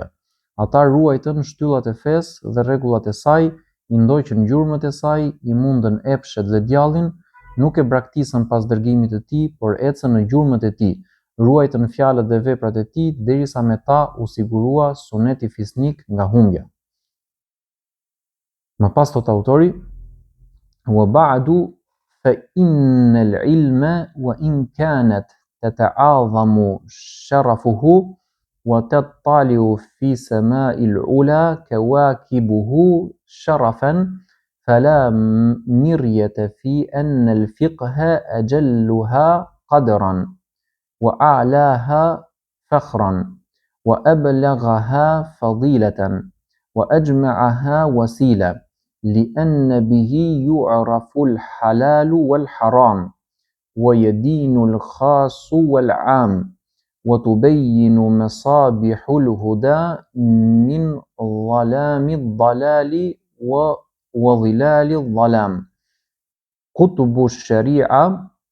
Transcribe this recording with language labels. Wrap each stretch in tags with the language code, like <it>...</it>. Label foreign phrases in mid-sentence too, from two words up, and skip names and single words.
<sq>Ata ruajtën shtyllat e fesë dhe rregullat e saj, i ndoqën gjurmët e saj, i mundën epshet dhe djallin, nuk e braktisën pas dërgimit të tij, por ecën në gjurmët e tij, ruajtën fjalët dhe veprat e tij derisa me ta u sigurua suneti fisnik nga humbja. Më pas thot autori:</sq> <ar>وبعد فإن العلم وإن كانت تتعاظم شرفه و تتطلع في سماء العلا كواكبه شرفا فلا مرية في أن الفقه أجلها قدرا وأعلاها فخرا وأبلغها فضيلة وأجمعها وسيلة لأن به يعرف الحلال والحرام ويدين الخاص والعام وتبين مصابيح الهدى من ظلام الضلال وظلال الظلام قطب الشريعة</ar>